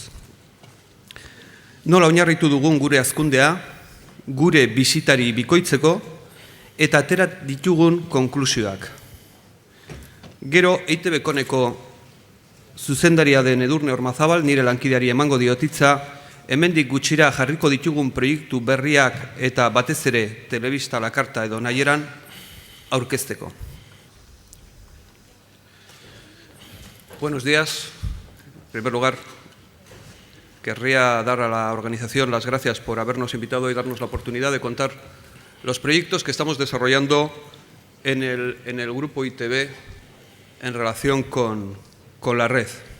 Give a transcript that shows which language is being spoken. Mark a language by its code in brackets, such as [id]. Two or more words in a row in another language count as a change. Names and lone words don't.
[eu] Nola oinarritu dugun gure hazkundea, gure bisitari bikoitzeko eta atera ditugun konklusioak. Gero EiTB koneko zuzendaria den Edurne Ormazabal nire lankideari emango diotitza, hemendik gutxira jarriko ditugun proiektu berriak eta batez ere telebista lakarta edo nahieran aurkezteko. [es] Buenos días. En primer lugar, querría dar a la organización las gracias por habernos invitado y darnos la oportunidad de contar los proyectos que estamos desarrollando en el grupo EiTB en relación con la red.